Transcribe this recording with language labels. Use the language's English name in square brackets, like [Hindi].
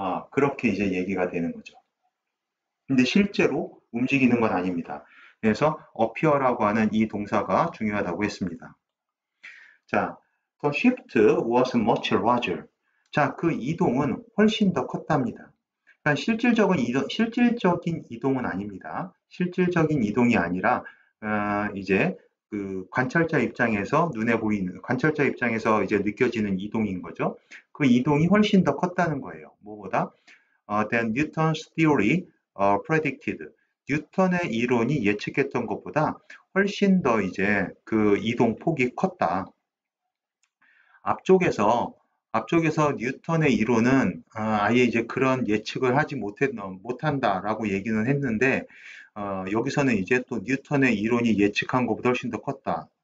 [Korean] 그렇게 이제 얘기가 되는 거죠. 근데 실제로 움직이는 건 아닙니다. 그래서 appear라고 하는 이 동사가 중요하다고 했습니다. [English] 자, the shift was much larger. [Korean] 자, 그 이동은 훨씬 더 컸답니다. 그러니까 실질적인 이동은 아닙니다. 실질적인 이동이 아니라 이제 그 관찰자 입장에서 눈에 보이는 관찰자 입장에서 이제 느껴지는 이동인 거죠. 그 이동이 훨씬 더 컸다는 거예요. 뭐보다 [English] than Newton's theory predicted. [Korean] 뉴턴의 이론이 예측했던 것보다 훨씬 더 이제 그 이동 폭이 컸다. 앞쪽에서 뉴턴의 이론은 아예 이제 그런 예측을 하지 못한다라고 얘기는 했는데 여기서는 이제 또 뉴턴의 이론이 예측한 것보다 훨씬 더 컸다.